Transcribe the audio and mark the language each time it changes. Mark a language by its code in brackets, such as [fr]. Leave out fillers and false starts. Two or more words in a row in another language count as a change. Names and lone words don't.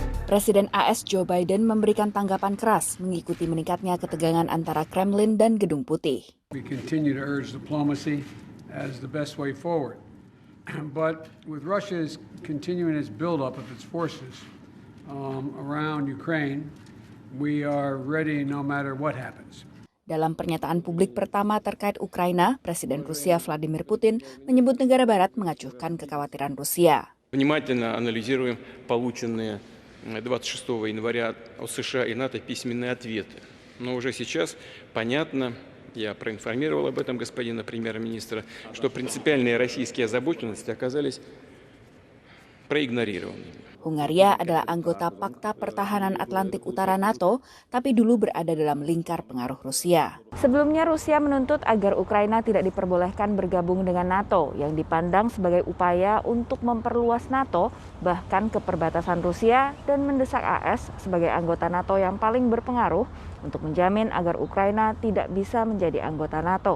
[id] Presiden AS Joe Biden memberikan tanggapan keras mengikuti meningkatnya ketegangan antara Kremlin dan Gedung Putih. [en] We continue to urge diplomacy as the best way forward. But with Russia's continuing its buildup of its forces around Ukraine, we are ready no matter what happens. [id] Dalam pernyataan publik pertama terkait Ukraina, Presiden Rusia Vladimir Putin menyebut negara Barat mengacuhkan kekhawatiran Rusia. [ru] Внимательно анализируем полученные 26 января от США и НАТО письменные ответы. Но уже сейчас понятно, я проинформировал об этом господина премьер-министра, что принципиальные российские озабоченности оказались проигнорированы. [id] Hungaria adalah anggota Pakta Pertahanan Atlantik Utara NATO, tapi dulu berada dalam lingkar pengaruh Rusia. Sebelumnya Rusia menuntut agar Ukraina tidak diperbolehkan bergabung dengan NATO, yang dipandang sebagai upaya untuk memperluas NATO, bahkan ke perbatasan Rusia, dan mendesak AS sebagai anggota NATO yang paling berpengaruh untuk menjamin agar Ukraina tidak bisa menjadi anggota NATO.